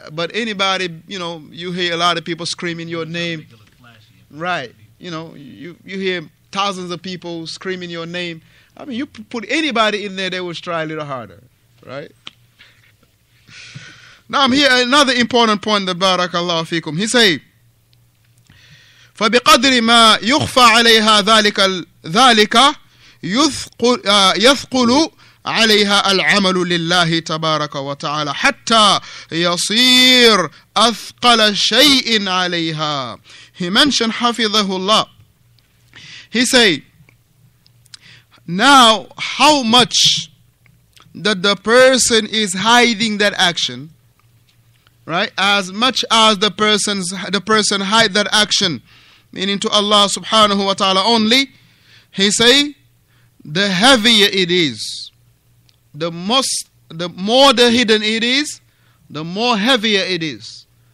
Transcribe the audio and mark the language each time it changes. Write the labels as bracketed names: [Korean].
[English] But anybody, you hear a lot of people screaming your name, right? You hear thousands of people screaming your name. I mean, you put anybody in there, they will try a little harder, right? Now, I'm here another important point that barakallahu fikum. He say, [Arabic] فبقدر ما يخفى عليها ذلك يثقل عليها العمل لله تبارك وتعالى حتى يصير أثقل شيء عليها. [English] He mentioned [Arabic] حفظه الله. [English] He say, now how much that the person is hiding that action, right? As much as the person hide that action, meaning to Allah subhanahu wa ta'ala only, he say, the heavier it is, the more the hidden it is, the more heavier it is.